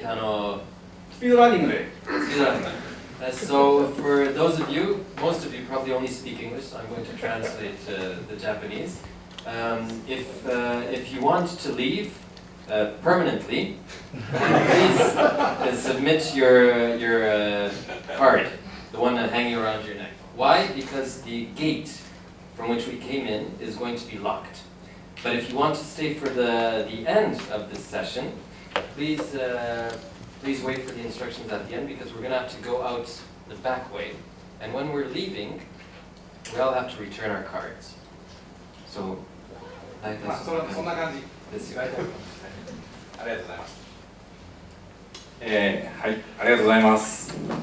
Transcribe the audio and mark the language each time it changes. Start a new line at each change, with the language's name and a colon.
Japanese: スピードランニングで。
English: So for those of you, most of you probably only speak English, so I'm going to translate the Japanese. If you want to leave permanently, please submit your card. the one hanging around your neck. Why? Because the gate from which we came in is going to be locked. But if you want to stay for the end of this session, please wait for the instructions at the end because we're going to have to go out the back way. And when we're leaving, we all have to return our cards. So,
Japanese: そんな感じですよ。ありがとうございます。はい、ありがとうございます。